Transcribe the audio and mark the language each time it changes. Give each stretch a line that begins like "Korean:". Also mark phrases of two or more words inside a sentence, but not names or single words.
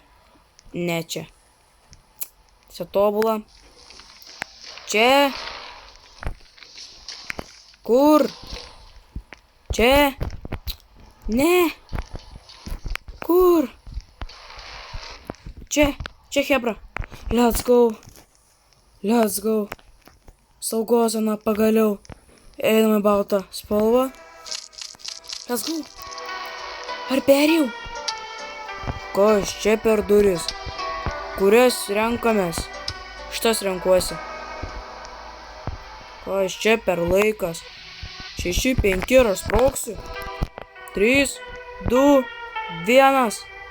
Lithuanian: Ne čia. Čia tobula. Čia. Kur? Čia. Ne. Kur? Čia, Hebra.
English: Let's go.
Lithuanian: Saugos zona pagaliau. Einame baltą spalvą.
English: Let's go.
Lithuanian: Ar perėjau? Kas čia per duris? Kurias renkamės? Šitas renkuosi. Kas čia per laikas? 6, 5 ir aš sproksiu. 3, 2, 1.